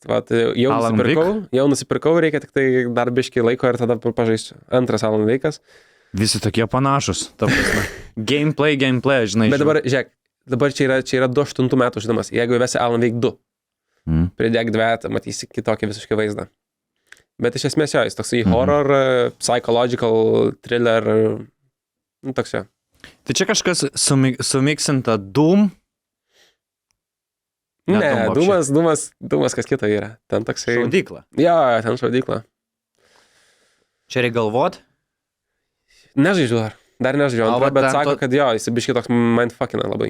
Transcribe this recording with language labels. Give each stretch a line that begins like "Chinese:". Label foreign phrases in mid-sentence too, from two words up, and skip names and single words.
Lithuanian: Jau nusipirkau, reikia tik tai dar biškį laiko ir tada pažaisiu. Antras Alan Wake'as. Visi tokie panašus. Gameplay, žinai. Bet dabar, žiūrėk, dabar čia yra 2008 metų žaidimas. Jeigu įvesi Alan Wake 2, pridėk dvietą, matysi kitokį visiškai vaizdą. Bet iš esmės jo, jis toksai
English: horror, psychological, thriller,
Lithuanian: toks jo. Tai čia kažkas sumiksinta Doom? Ne, Dūmas kas kita yra. Ten toksai... Šaudykla. Jo, ten šaudykla. Čia reikia galvot? Nežaidžiu dar nežaidžiu antrą, bet sako, kad jo, jis biškai toks mindfuckina labai.